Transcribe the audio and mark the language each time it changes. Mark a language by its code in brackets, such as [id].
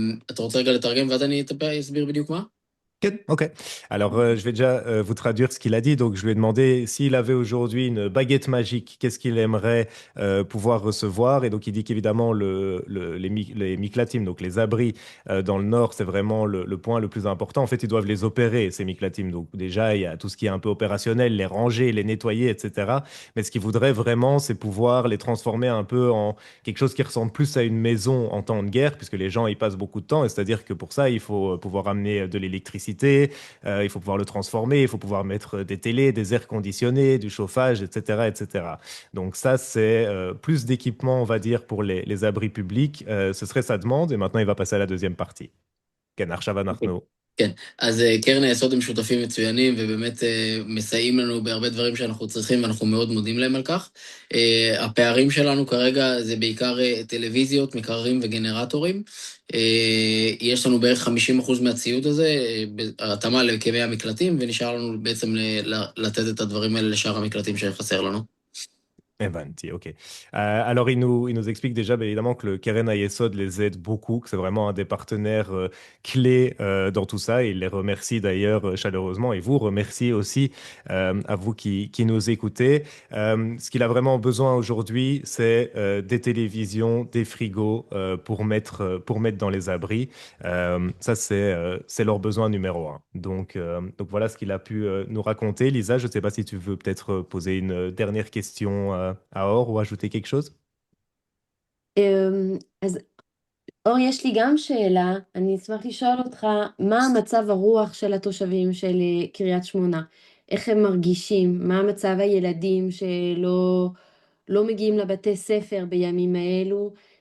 [he] אתה רוצה רגע לתרגם ואז אני אסביר בדיוק מה? [en] Ok. [fr] Alors, je vais déjà vous traduire ce qu'il a dit. Donc, je lui ai demandé s'il avait aujourd'hui une baguette magique, qu'est-ce qu'il aimerait pouvoir recevoir. Et donc, il dit qu'évidemment, les miklatim, donc les abris dans le nord, c'est vraiment le point le plus important. En fait, ils doivent les opérer, ces miklatim. Donc, déjà, il y a tout ce qui est un peu opérationnel, les ranger, les nettoyer, etc. Mais ce qu'il voudrait vraiment, c'est pouvoir les transformer un peu en quelque chose qui ressemble plus à une maison en temps de guerre, puisque les gens y passent beaucoup de temps. Et c'est-à-dire que pour ça, il faut pouvoir amener de l'électricité. Il faut pouvoir le transformer, il faut pouvoir mettre des télés, des airs conditionnés, du chauffage, etc., etc. Donc ça, c'est plus d'équipement, on va dire, pour les abris publics. Ce serait sa demande, et maintenant, il va passer à la deuxième partie. [he] כן, עכשיו אנחנו... כן, אז קרן היסוד הם שותפים מצוינים, ובאמת מסייעים לנו בהרבה דברים שאנחנו צריכים, ואנחנו מאוד מודים להם על כך. הפערים שלנו כרגע זה בעיקר טלוויזיות, מקררים וגנרטורים. יש לנו בערך 50% מהציוד הזה, התאמה לכמי המקלטים, ונשאר לנו בעצם לתת את הדברים האלה לשאר המקלטים שחסר לנו. Evanti, ok. [fr] Alors, il nous explique déjà, évidemment, que le Keren Ayesod les aide beaucoup, que c'est vraiment un des partenaires clés dans tout ça. Et il les remercie d'ailleurs chaleureusement et vous remercie aussi à vous qui nous écoutez. Ce qu'il a vraiment besoin aujourd'hui, c'est des télévisions, des frigos pour mettre dans les abris. Ça, c'est leur besoin numéro un. Donc voilà ce qu'il a pu nous raconter. Lisa, je ne sais pas si tu veux peut-être poser une dernière question à Or ou ajouter quelque chose? [he] אז אור, יש לי גם שאלה, אני אשמח לשאול אותך, מה המצב הרוח של התושבים של קריית שמונה? איך הם מרגישים? מה מצב הילדים שלא מגיעים לבתי ספר בימים האלו?